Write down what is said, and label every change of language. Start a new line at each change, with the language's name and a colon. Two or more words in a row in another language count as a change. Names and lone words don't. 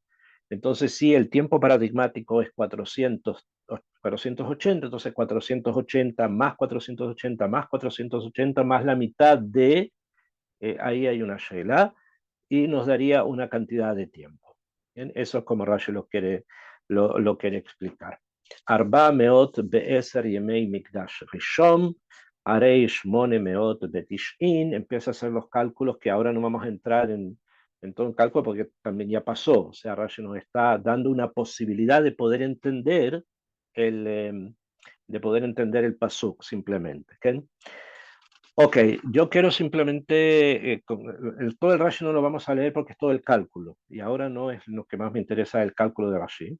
Spanish: Entonces, si el tiempo paradigmático es 480, entonces 480 más 480 más 480 más la mitad de, ahí hay una shela, y nos daría una cantidad de tiempo. ¿Bien? Eso es como Rashi lo quiere explicar.
Hebrew: ארבע מאות ועשר ימי מקדש ראשון, הרי שמונה מאות ותשעים.
Spanish: Empieza a hacer los cálculos que ahora no vamos a entrar en todo el cálculo porque también ya pasó. O sea, Rashi nos está dando una posibilidad de poder entender el pasuk simplemente. ¿Okay? Ok, yo quiero simplemente, todo el Rashi no lo vamos a leer porque es todo el cálculo, y ahora no es lo que más me interesa el cálculo de Rashi.